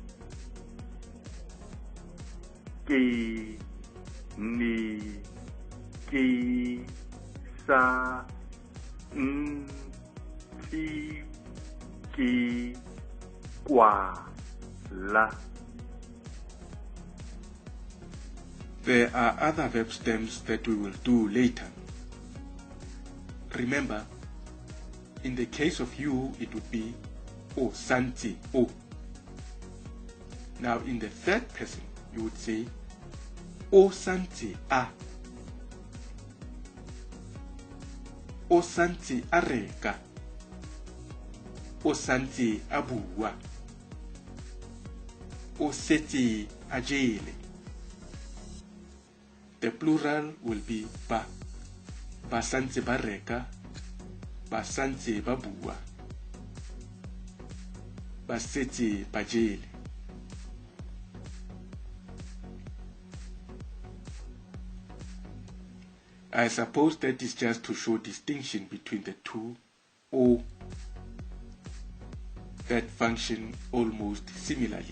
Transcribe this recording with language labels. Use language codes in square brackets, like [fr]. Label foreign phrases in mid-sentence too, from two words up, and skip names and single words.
[tn] Ke ne ke santse ke kwala. [en] There are other verb stems that we will do later. Remember, in the case of you, it would be [tn] o santse o. [en] Now, in the third person, you would say [tn] o santse a. O santse a reka. O santse a bua. O setse a jele. [en] The plural will be ba. [tn] Ba santse ba reka. Ba santse ba bua. Ba setse ba jele. [en] I suppose that is just to show distinction between the two, or that function almost similarly.